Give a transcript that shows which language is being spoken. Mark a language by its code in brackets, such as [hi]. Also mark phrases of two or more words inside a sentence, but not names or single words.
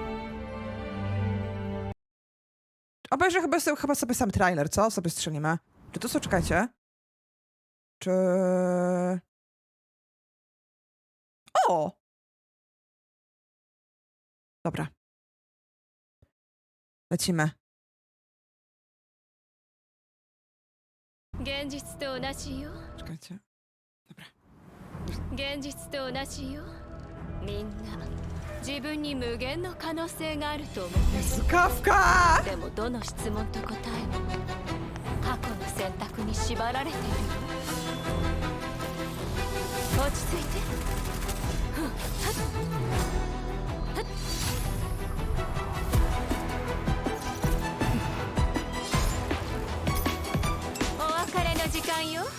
[pl] Obejrzę chyba sobie sam trailer, co? Sobie strzelimy. Czy to co? Czekajcie. Czy... O! Dobra. Lecimy. [ja] 現実と同じよ [pl] Czekajcie. Dobra. [ja] 現実と同じよみんな自分に無限の可能性があると思う Kafka! でもどの質問と答えも過去の選択に縛られているよ落ち着いてふんはっはっお別れの時間よ